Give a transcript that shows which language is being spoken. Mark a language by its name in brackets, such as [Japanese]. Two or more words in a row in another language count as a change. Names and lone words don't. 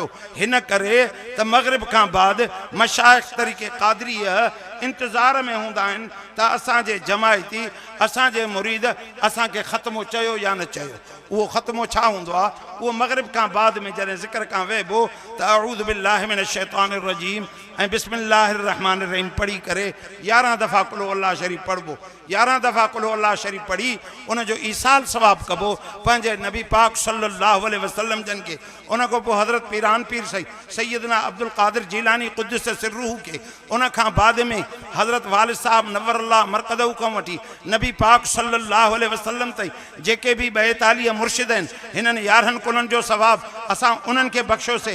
[Sindhi] हिन करे त मग़रिब खां बाद मशाइख़ तरीक़े क़ादरीअ इंतज़ार में हूंदा आहिनि त असांजे जमायती असांजे मुरीद असांखे ख़त्मो चयो या न चयो। उहो ख़त्मो छा हूंदो आहे? उहो मग़रिब खां बाद में जॾहिं ज़िक्र खां वेहबो त [Arabic] أعوذ بالله من الشيطان الرجيم [Sindhi] ऐं [Arabic] بسم الله الرحمن الرحيم [Sindhi] पढ़ी करे 11 दफ़ा कुल अल्लाह शरीफ़ पढ़बो। 11 दफ़ा कुल अल्लाह शरीफ़ पढ़ी उन जो ईसाल सवाब कबो पंहिंजे नबी पाक [Arabic] صلى الله عليه وسلم [Sindhi] जन के। उन खां पोइ हज़रत पीरान पीर सैयदना अब्दुल क़ादिर जीलानी [Arabic] قدس سره [Sindhi] के। उन खां बाद में हज़रत वालिद साहब [Arabic] نور الله مرقده [Sindhi] खां वठी नबी पाक [Arabic] صلى الله عليه وسلم [Sindhi] ताईं जेके बि 42 मुर्शिद आहिनि हिननि 11 कुलनि जो सवाब असां उन्हनि खे बख़्शोसीं।